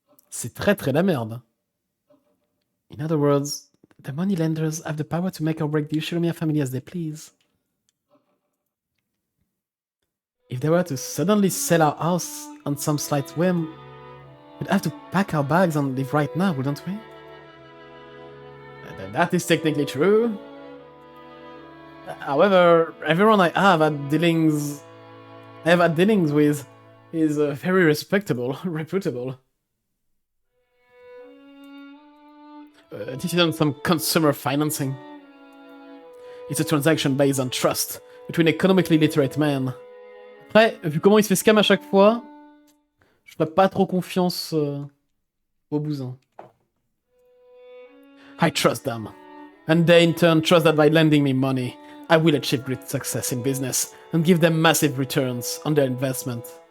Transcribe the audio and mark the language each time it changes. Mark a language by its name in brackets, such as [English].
[French] C'est très très la merde. [English] In other words, The moneylenders have the power to make or break the Ushinomiya family as they please. If they were to suddenly sell our house on some slight whim, we'd have to pack our bags and leave right now, wouldn't we? That is technically true. However, everyone I have had dealings with is very respectable, reputable. This isn't some consumer financing. It's a transaction based on trust between economically literate men. [French] Après, vu comment il se fait scam à chaque fois, je ferais pas trop confiance au bousin. [English] I trust them. And they in turn trust that by lending me money, I will achieve great success in business and give them massive returns on their investment.